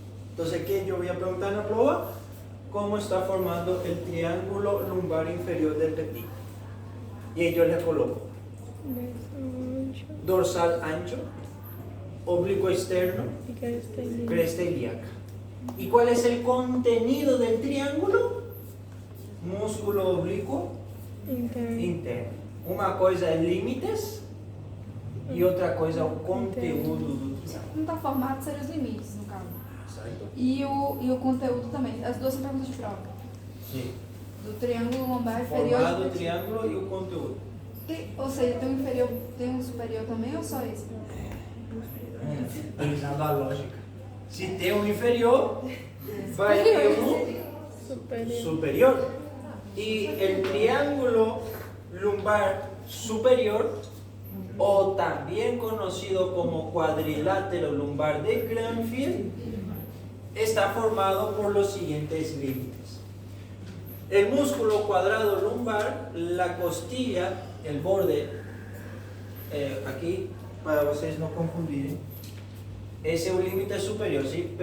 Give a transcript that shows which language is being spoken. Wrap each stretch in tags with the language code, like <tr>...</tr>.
<es>Entonces aquí yo voy a preguntar en la prueba cómo está formando el triángulo lumbar inferior del Petit. Y yo le coloco dorsal ancho, oblicuo externo, cresta ilíaca. ¿Y cuál es el contenido del triángulo? Músculo oblicuo interno.</es> <pt>Uma coisa é limites e outra coisa é o conteúdo do triângulo. Não está formado, seriam os limites, no caso. Certo? E o conteúdo também. As duas são perguntas de prova. Sim. Do triângulo lombar inferior. Formado o triângulo e o conteúdo. Ou seja, tem um inferior, tem um superior também ou só esse? Usando a lógica. Se tem um inferior, vai ter um superior.</pt> <es>E o triângulo lumbar superior, o también conocido como cuadrilátero lumbar de Granfield, está formado por los siguientes límites. El músculo cuadrado lumbar, la costilla, el borde, aquí, para ustedes no</es> <pt>confundirem,</pt> <es>ese es un límite superior, ¿sí?</es>